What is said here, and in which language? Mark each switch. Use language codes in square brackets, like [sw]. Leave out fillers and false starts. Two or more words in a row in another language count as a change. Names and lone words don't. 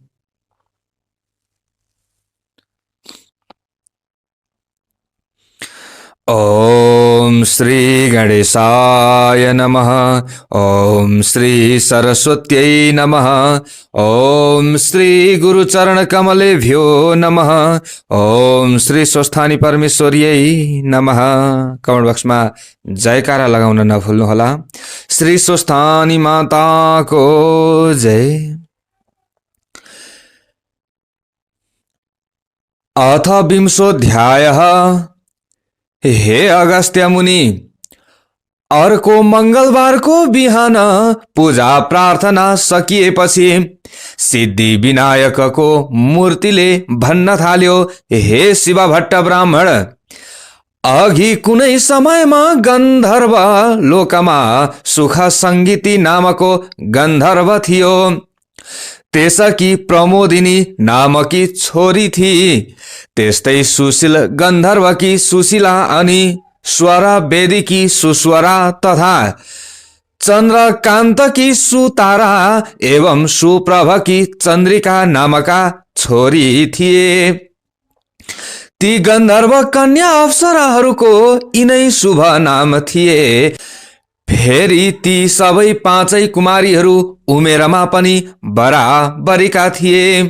[sa] ओम श्री गणेशाय नमः। ओम श्री सरस्वत्यै नमः। ओम श्री गुरुचरणकमलेभ्यो नमः। ओम श्री स्वस्थानी परमेश्वर्यै नमः। [en] comment boxमा [ne] जयकारा लगाउन नभुल्नुहोला। श्री स्वस्थानी माताको जय। [sa] अथ विंशोऽध्यायः। [ne] हे अगस्त्य मुनि, अर्को मंगलबारको बिहान पूजा प्रार्थना सकिएपछि सिद्धि विनायकको मूर्तिले भन्न थाल्यो, हे शिव भट्ट ब्राह्मण, अघि कुनै समयमा गन्धर्व लोकमा सुख सङ्गीति नामको गन्धर्व थियो। त्यसकी प्रमोदिनी नामकी छोरी थिई। त्यस्तै सुशील गन्धर्वकी सुशीला अनि स्वर वेदीकी सुस्वरा तथा चन्द्रकान्तकी सुतारा एवं सुप्रभकी चन्द्रिका नामका छोरी थिए। ती गन्धर्व कन्या अप्सराहरूको यिनै शुभ नाम थिए। फेरि ती सबै पाँचै कुमारीहरू उमेरमा पनि बराबरीका थिए।